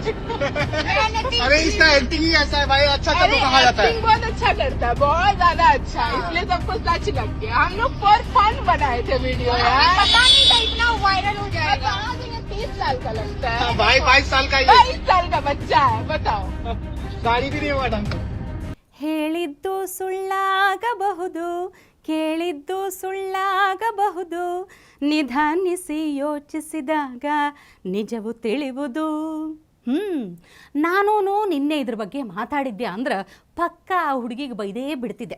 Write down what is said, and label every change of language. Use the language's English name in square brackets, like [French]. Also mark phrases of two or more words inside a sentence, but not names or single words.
[Hindi] अरे इसका एक्टिंग ही ऐसा है भाई, अच्छा कर तो कहा जाता है. एक्टिंग बहुत अच्छा करता है, बहुत ज्यादा अच्छा है. इसलिए सबको सच लग गया. हम लोग [English] for fun [Hindi] बनाए थे वीडियो यार. पता नहीं था इतना वायरल हो जाएगा. 30 साल का लगता है भाई, 22 साल का. 22 साल का बच्चा है. बताओ. गाड़ी भी नहीं हुआ ढंग से. [Kannada] ಹೇಳಿದ್ದು ಸುಳ್ಳಾಗಬಹುದು, ಕೇಳಿದ್ದು ಸುಳ್ಳಾಗಬಹುದು, ನಿಧಾನಿಸಿ ಯೋಚಿಸಿದಾಗ ನಿಜವು ತಿಳಿಯುವುದು. ನಾನೂ ನಿನ್ನೆ ಇದ್ರ ಬಗ್ಗೆ ಮಾತಾಡಿದ್ದೆ ಅಂದ್ರೆ ಪಕ್ಕ ಆ ಹುಡುಗಿಗೆ ಬೈದೇ ಬಿಡ್ತಿದ್ದೆ.